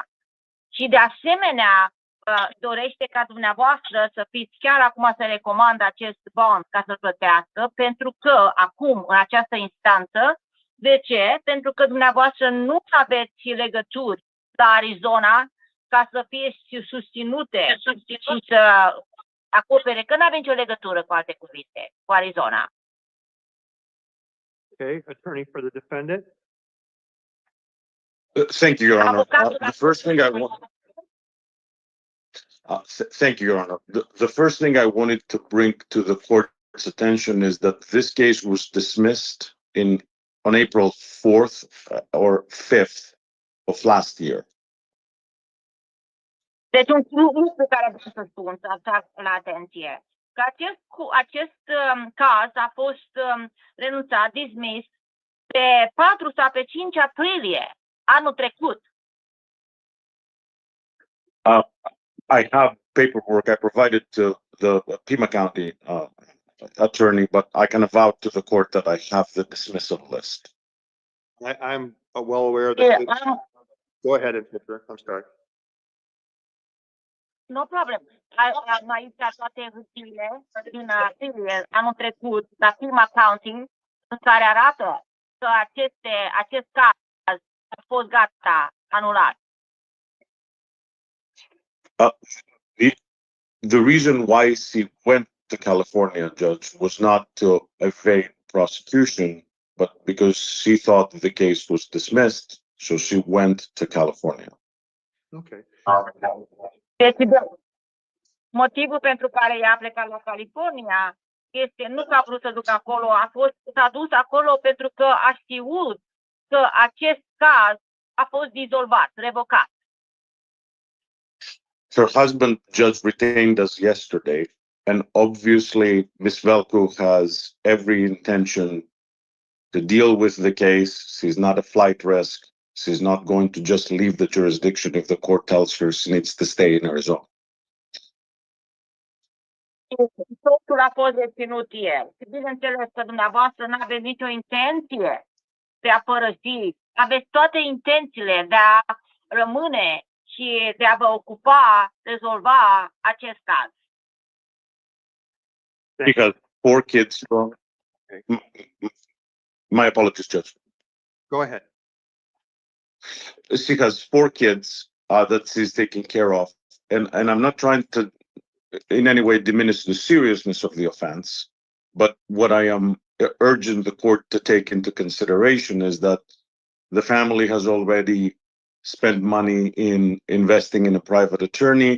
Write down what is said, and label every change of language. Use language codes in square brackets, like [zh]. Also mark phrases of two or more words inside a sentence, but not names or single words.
[ro] Și de asemenea, dorește ca dumneavoastră să fiți chiar acum să recomandă acest bond ca să-l plătească, pentru că acum, în această instanță, de ce? Pentru că dumneavoastră nu aveți legături la Arizona ca să fie susținute și să acopere, că nu avem nicio legătură, cu alte cuvinte, cu Arizona. [en] Okay, attorney for the defendant. Thank you, Your Honor. The first thing I want. Thank you, Your Honor. The first thing I wanted to bring to the court's attention is that this case was dismissed on April 4th or 5th of last year. [ro] Deci un lucru pe care vreau să spun, să atrag la atenție, că acest caz a fost renunțat, dismiss, pe 4 sau pe 5 aprilie anul trecut. [en] I have paperwork I provided to the Pima County attorney, but I can vouch to the court that I have the dismissal list. I'm well aware of that. Go ahead, interpreter. I'm sorry. No problem. [ro] Am aici toate hârtiile din aprilie anul trecut la Pima County, în care arată că acest caz a fost gata, anulat. [en] The reason why she went to California, Judge, was not to evade prosecution, but because she thought the case was dismissed, so she went to California. Okay. [ro] Deci, motivul pentru care ea a plecat la California este nu că a vrut să ducă acolo, s-a dus acolo pentru că a știut că acest caz a fost dizolvat, revocat. [en] Her husband, Judge, retained us yesterday, and obviously Ms. Velku has every intention to deal with the case. She's not a flight risk. She's not going to just leave the jurisdiction if the court tells her she needs to stay in Arizona. [ro] Totul a fost deținut el. Bineînțeles că dumneavoastră nu aveți nicio intenție de a părăsi. Aveți toate intențiile de a rămâne și de a vă ocupa, rezolva acest caz. [en] Because 4 kids from... My apologies, Judge. Go ahead. She has 4 kids that she's taking care of. and I'm not trying to in any way diminish the seriousness of the offense, but what I am urging the court to take into consideration is that the family has already spent money in investing in a private attorney.